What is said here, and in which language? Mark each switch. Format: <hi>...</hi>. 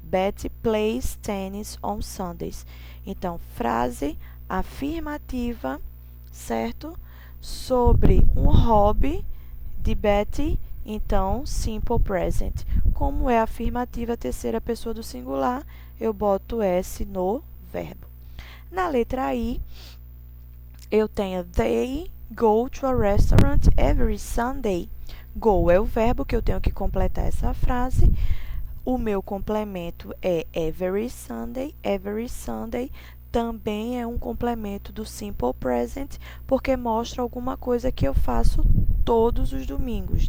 <en>Betty plays tennis on Sundays.</en> <pt>Então, frase afirmativa, certo? Sobre um hobby de Betty, então, simple present. Como é afirmativa, terceira pessoa do singular, eu boto S no verbo. Na letra I, eu tenho</pt> <en>they go to a restaurant every Sunday.</en> <pt>Go é o verbo que eu tenho que completar essa frase. O meu complemento é every Sunday. Every Sunday também é um complemento do simple present, porque mostra alguma coisa que eu faço todos os domingos.</pt>